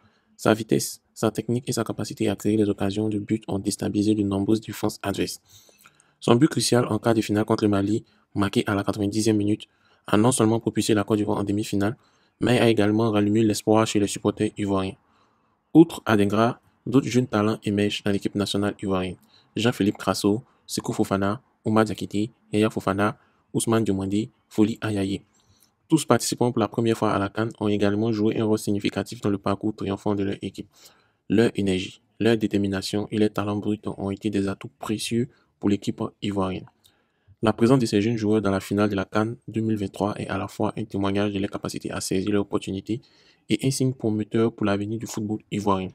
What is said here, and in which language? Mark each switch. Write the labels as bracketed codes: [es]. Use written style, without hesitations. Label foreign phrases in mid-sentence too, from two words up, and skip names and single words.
[fr] Sa vitesse, sa technique et sa capacité à créer des occasions de but ont déstabilisé de nombreuses défenses adverses. Son but crucial en quart de finale contre le Mali, marqué à la 90e minute, a non seulement propulsé la Côte d'Ivoire en demi-finale, mais a également rallumé l'espoir chez les supporters ivoiriens. Outre Adingra, d'autres jeunes talents émergent dans l'équipe nationale ivoirienne. Jean-Philippe Crasso, Sekou Fofana, Oumar Diakité, Yaya Fofana, Ousmane Diomandé, Foli Ayaye. Tous participants pour la première fois à la CAN ont également joué un rôle significatif dans le parcours triomphant de leur équipe. Leur énergie, leur détermination et leur talent brut ont été des atouts précieux pour l'équipe ivoirienne. La présence de ces jeunes joueurs dans la finale de la CAN 2023 est à la fois un témoignage de leur capacité à saisir leurs opportunités et un signe prometteur pour l'avenir du football ivoirien.